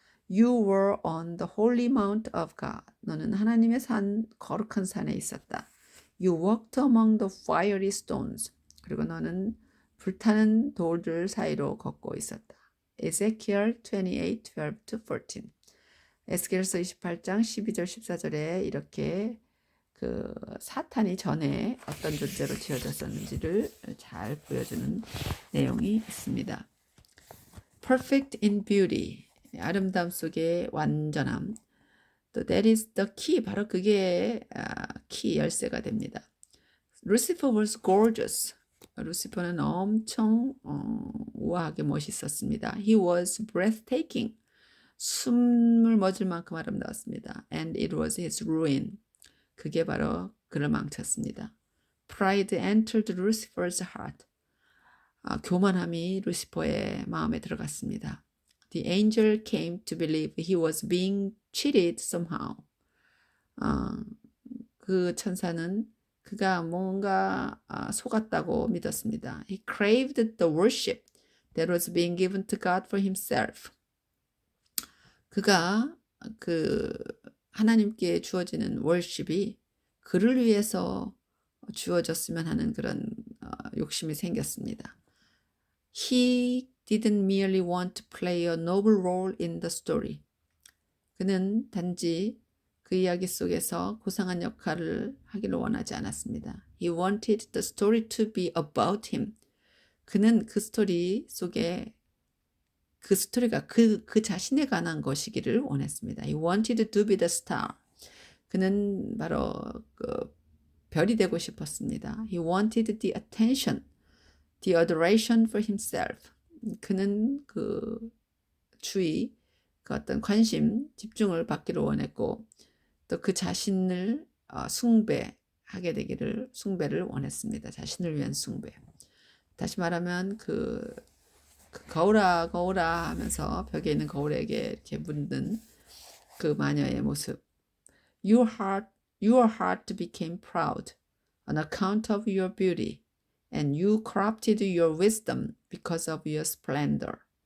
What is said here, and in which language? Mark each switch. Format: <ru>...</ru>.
<en>You were on the holy mount of God.</en> <ko>너는 하나님의 산, 거룩한 산에 있었다.</ko> <en>You walked among the fiery stones.</en> <ko>그리고 너는 불타는 돌들 사이로 걷고 있었다.</ko> <en>Ezekiel 28:12-14.</en> <ko>에스겔서 28장 12절 14절에 이렇게 그 사탄이 전에 어떤 존재로 지어졌었는지를 잘 보여주는 내용이 있습니다.</ko> <en>Perfect in beauty.</en> <ko>아름다움 속의 완전함.</ko> <en>또 that is the key.</en> <ko>바로 그게 키 열쇠가 됩니다.</ko> <en>Lucifer was gorgeous.</en> <ko>루시퍼는 엄청 우아하게 멋있었습니다.</ko> <en>He was breathtaking.</en> <ko>숨을 멎을 만큼 아름다웠습니다.</ko> <en>And it was his ruin.</en> <ko>그게 바로 그를 망쳤습니다.</ko> <en>Pride entered Lucifer's heart.</en> <ko>교만함이 루시퍼의 마음에 들어갔습니다.</ko> <en>The angel came to believe he was being cheated somehow.</en> <ko>그 천사는 그가 뭔가 속았다고 믿었습니다.</ko> <en>He craved the worship that was being given to God for himself.</en> <ko>그가 그 하나님께 주어지는 월십이 그를 위해서 주어졌으면 하는 그런 욕심이 생겼습니다.</ko> <en>He didn't merely want to play a noble role in the story.</en> <ko>그는 단지 그 이야기 속에서 고상한 역할을 하기를 원하지 않았습니다.</ko> <en>He wanted the story to be about him.</en> <ko>그는 그 스토리 속에 그 스토리가 그 자신에 관한 것이기를 원했습니다.</ko> <en>He wanted to be the star.</en> <ko>그는 바로 그 별이 되고 싶었습니다.</ko> <en>He wanted the attention, the adoration for himself.</en> <ko>그는 그 주의, 그 어떤 관심, 집중을 받기를 원했고 또 그 자신을 숭배하게 되기를 숭배를 원했습니다. 자신을 위한 숭배. 다시 말하면 그 거울아 거울아 하면서 벽에 있는 거울에게 이렇게 묻는 그 마녀의 모습.</ko> <en>Your heart became proud on account of your beauty, and you corrupted your wisdom because of your splendor.</en>